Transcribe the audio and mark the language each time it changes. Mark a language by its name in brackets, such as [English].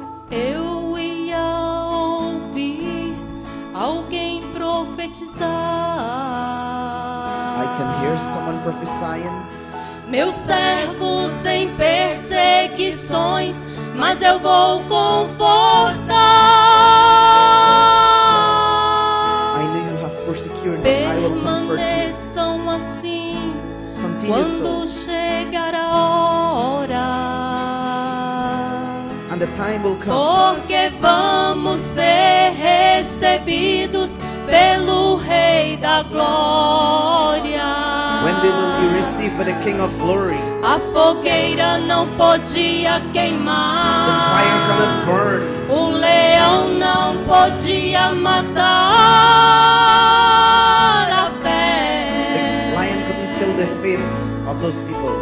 [Portuguese] Eu ia ouvir alguém profetizar. [English] I can hear someone prophesying. [Portuguese] Meus servos em perseguições, mas eu vou confortar. [English] I know you have persecuted, but I will comfort you. [Portuguese] Permaneçam assim [English] Continue [Portuguese] quando chegar a hora, [English] and the time will come [Portuguese] porque vamos ser recebidos pelo Rei da Glória. [English] when we will be received by the King of Glory. [Portuguese] A fogueira não podia [English] The [Portuguese] queimar, [English] fire cannot burn. [Portuguese] o leão não podia matar a [English] The [Portuguese] fé [English] lion couldn't kill the faith of those people.